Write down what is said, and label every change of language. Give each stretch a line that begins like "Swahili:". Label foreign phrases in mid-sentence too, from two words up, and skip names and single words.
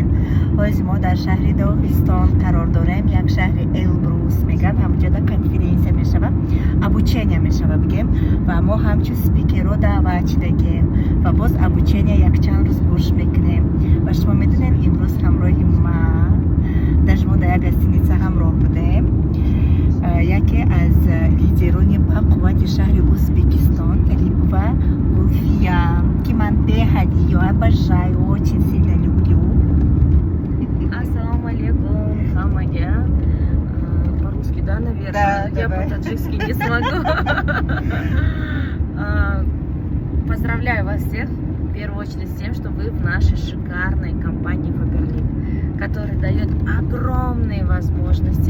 Tajik: Ҳозир мо дар шаҳри Доғистон қарор дорем, як шаҳри Элбрус меган, ҳамҷода конференсия мешава, обучения мешава бигем ва мо ҳамчун спикерро даъват шудагем ва боз обучения якчанд рӯз гӯш мекунем. Ва шумо медонед имрӯз ҳамроҳи ман дажмо да як гостиница ҳамроҳ будем. Яке аз лидерони бақуввати шаҳри Узбекистон, Липва Гулфия, ки ман беҳад
Russian: её обожаю, очень сильно люблю.
Arabic: السلام عليكم,
Tajik: хамаге.
Russian: По-русски, да, наверное? Да, я по-таджикски не смогу. Поздравляю вас всех, в первую очередь, с тем, что вы в нашей шикарной компании Faberlic, которая дает огромные возможности.